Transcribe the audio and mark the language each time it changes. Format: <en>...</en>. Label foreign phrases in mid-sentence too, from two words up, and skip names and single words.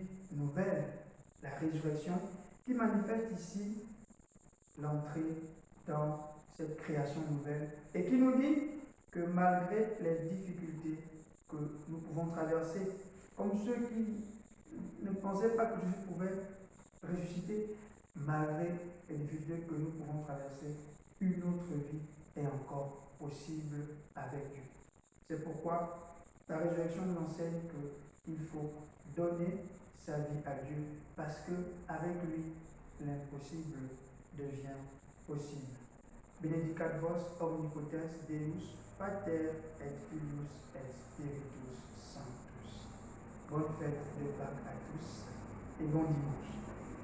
<fr>nouvelle, la résurrection, qui manifeste ici l'entrée dans cette création nouvelle et qui nous dit que malgré les difficultés que nous pouvons traverser, comme ceux qui ne pensaient pas que Jésus pouvait ressusciter, malgré les difficultés que nous pouvons traverser, une autre vie est encore possible avec Dieu. C'est pourquoi la résurrection nous enseigne qu'il faut donner sa vie à Dieu, parce qu'avec lui, l'impossible devient possible.</fr> <la>Benedicat vos omnipotens Deus, Pater et Filius et Spiritus Sanctus.</la> <fr>Bonne fête de Pâques à tous et bon dimanche.</fr>